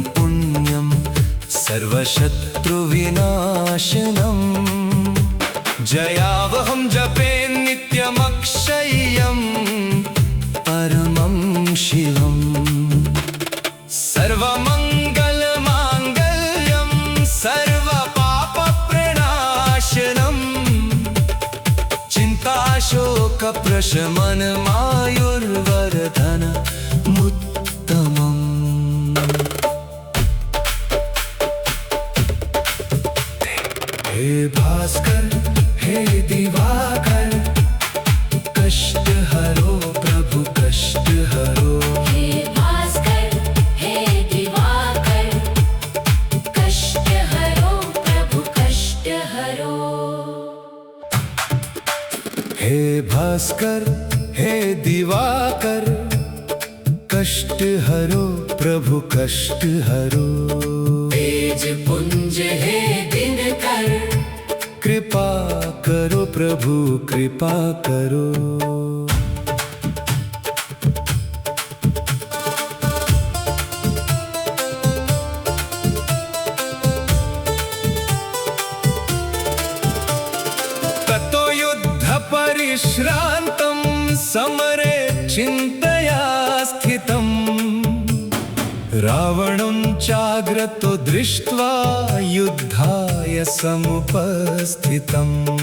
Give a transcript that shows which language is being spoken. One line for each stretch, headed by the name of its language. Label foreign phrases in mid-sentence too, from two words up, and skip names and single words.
Sanskrit: पुण्यं सर्वशत्रुविनाशनम् जयावहं जपे नित्यमक्षय्यं परमं शिवम् सर्वमङ्गलमाङ्गल्यं सर्वपापप्रणाशनम् चिन्ताशोकप्रशमनमायुर्वरधनमुत्तमम्।
Hindi: हे भास्कर हे दिवाकर कष्ट हरो प्रभु कष्ट हरो। हे भास्कर हे दिवाकर कष्ट हरो प्रभु कष्ट हरो। हे भास्कर हे दिवाकर कष्ट हरो प्रभु कष्ट हरो। तेज पुंज हे दिनकर कृपा करो प्रभु कृपा करो।
Sanskrit: ततो युद्ध परिश्रान्तं समरे चिन्तया स्थितम् रावणं चाग्रतो दृष्ट्वा युद्धाय समुपस्थितम्।